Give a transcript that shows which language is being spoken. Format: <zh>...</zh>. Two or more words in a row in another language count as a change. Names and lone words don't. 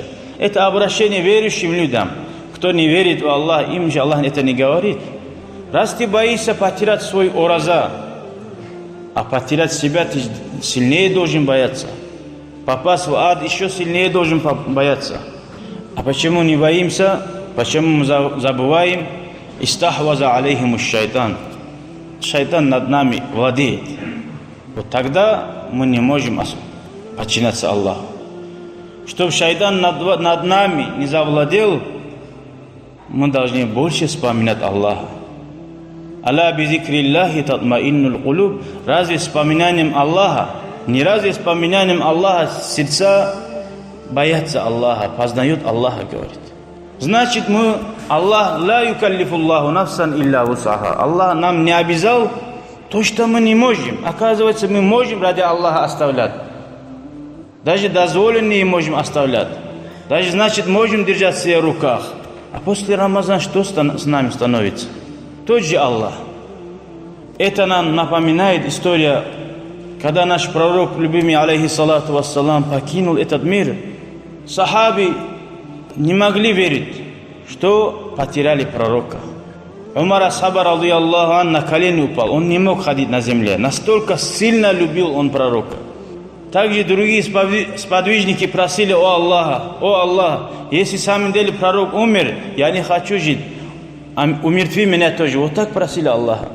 <ru>Это обращение верующим людям. Кто не верит в Аллаха, им же Аллах это не говорит. Раз ты боишься потерять свой ураза, а потерять себя ты сильнее должен бояться. Попасть в ад еще сильнее должен бояться. А почему не боимся? Почему мы забываем?</ru> <ar>استحوذ عليهم الشيطان.</ar> <ru>Шайтан над нами владеет. Вот тогда мы не можем подчиняться Аллаху. Чтобы шайтан над нами не завладел, мы должны больше вспоминать Аллаха.</ru> <ar>ألا بذكر الله تطمئن القلوب.</ar> <ru>Разве вспоминанием Аллаха, не разве вспоминанием Аллаха сердца боятся Аллаха, познают Аллаха, говорит. Значит,</ru> <ar>الله، لا يكلف الله نفسا إلا وسعها.</ar> <ru>Аллах нам не обязал то, что мы не можем. Оказывается, мы можем ради Аллаха оставлять. Даже дозволенные можем оставлять. Даже, значит, можем держать в своих руках. А после Рамазана что с нами становится? Тот же Аллах. Это нам напоминает история, когда наш пророк, любимый,</ru> <ar>عليه الصلاة والسلام,</ar> <ru>покинул этот мир. Сахаби не могли верить, что потеряли пророка.</ru> <ar>عمر أصحابه، رضي الله عن,</ar> <ru>на колени упал. Он не мог ходить на земле. Настолько сильно любил он пророка. Также другие сподвижники просили: о Аллах, если в самом деле пророк умер, я не хочу жить, умертви меня тоже. Вот так просили Аллаха.</ru>